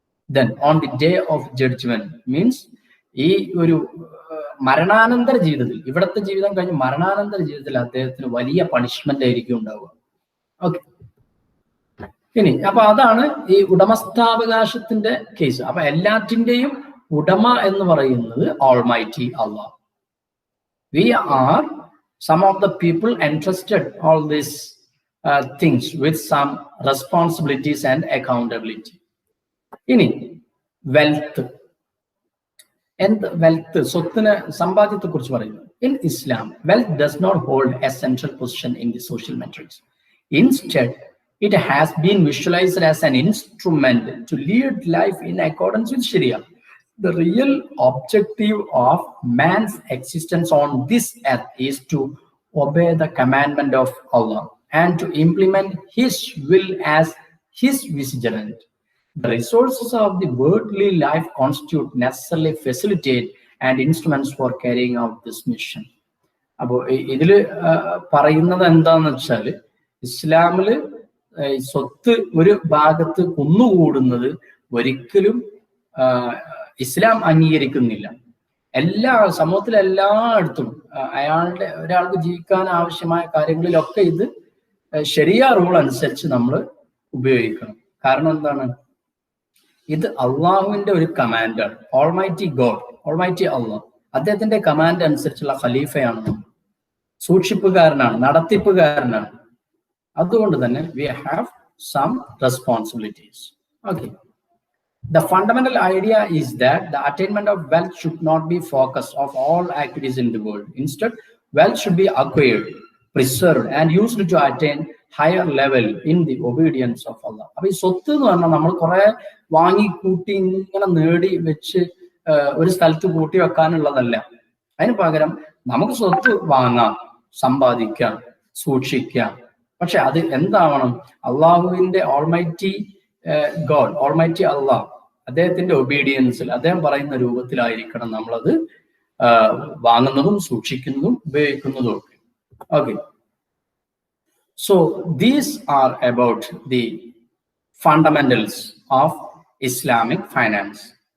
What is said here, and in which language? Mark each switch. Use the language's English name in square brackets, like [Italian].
[English] then on the day of judgment means [Malayalam] ഈ ഒരു മരണാനന്തര ജീവിതത്തിൽ, ഇവിടത്തെ ജീവിതം കഴിഞ്ഞ് മരണാനന്തര ജീവിതത്തിൽ അദ്ദേഹത്തിന് വലിയ പണിഷ്മെന്റ് ആയിരിക്കും ഉണ്ടാവുക. ഓക്കെ, ഇനി അപ്പൊ അതാണ് ഈ ഉടമസ്ഥാവകാശത്തിന്റെ കേസ്. അപ്പൊ എല്ലാറ്റിന്റെയും ഉടമ എന്ന് പറയുന്നത് almighty Allah. [English] We are some of the people entrusted all these things with some responsibilities and accountability. [Malayalam] ഇനി വെൽത്ത്, എന്ത് വെൽത്ത്? സ്വത്തിന് സമ്പാദ്യത്തെ കുറിച്ച് പറയുന്നു. [English] In Islam, wealth does not hold a central position in the social metrics. Instead, it has been visualized as an instrument to lead life in accordance with Sharia. The real objective of man's existence on this earth is to obey the commandment of Allah and to implement His will as His vigilant. The resources of the worldly life constitute necessarily facilitate and instruments for carrying out this mission. [Malayalam] അപ്പോൾ ഇതില് പറയുന്നത് എന്താന്ന് വെച്ചാൽ, ഇസ്ലാമില് സ്വത്ത് ഒരു ഭാഗത്ത് കുന്നുകൂടുന്നത് ഒരിക്കലും ഇസ്ലാം അംഗീകരിക്കുന്നില്ല. എല്ലാ സമൂഹത്തിലെ എല്ലായിടത്തും ഒരാൾക്ക് ജീവിക്കാൻ ആവശ്യമായ കാര്യങ്ങളിലൊക്കെ ഇത് ശരിയ റൂൾ അനുസരിച്ച് നമ്മൾ ഉപയോഗിക്കണം. കാരണം എന്താണ്? ഇത് അള്ളാഹുവിന്റെ ഒരു കമാൻഡാണ്. ഓൾമൈറ്റി ഗോഡ്, ഓൾമൈറ്റി അള്ളാഹ്, അദ്ദേഹത്തിന്റെ കമാൻഡ് അനുസരിച്ചുള്ള ഖലീഫയാണ് നമ്മൾ, സൂക്ഷിപ്പുകാരനാണ്, നടത്തിപ്പുകാരനാണ്. അതുകൊണ്ട് തന്നെ [English] we have some responsibilities. Okay. The fundamental idea is that the attainment of wealth should not be focus of all activities in the world. Instead, wealth should be acquired, preserved, and used to attain higher level in the obedience of Allah. [Malayalam] അപ്പൊ ഈ സ്വത്ത് എന്ന് പറഞ്ഞാൽ നമ്മൾ കുറെ വാങ്ങി കൂട്ടി ഇങ്ങനെ നേടി വെച്ച് ഒരു സ്ഥലത്ത് കൂട്ടി വെക്കാനുള്ളതല്ല. അതിന് പകരം നമുക്ക് സ്വത്ത് വാങ്ങാം, സമ്പാദിക്കാം, സൂക്ഷിക്കാം. പക്ഷെ അത് എന്താവണം? അള്ളാഹുവിന്റെ ഓൾമൈറ്റി ഗോഡ്, ഓൾമൈറ്റി അള്ളാഹ്, അദ്ദേഹത്തിന്റെ ഒബീഡിയൻസിൽ, അദ്ദേഹം പറയുന്ന രൂപത്തിലായിരിക്കണം നമ്മളത് വാങ്ങുന്നതും സൂക്ഷിക്കുന്നതും ഉപയോഗിക്കുന്നതും ഒക്കെ. [English] Okay, so these are about the fundamentals of Islamic finance.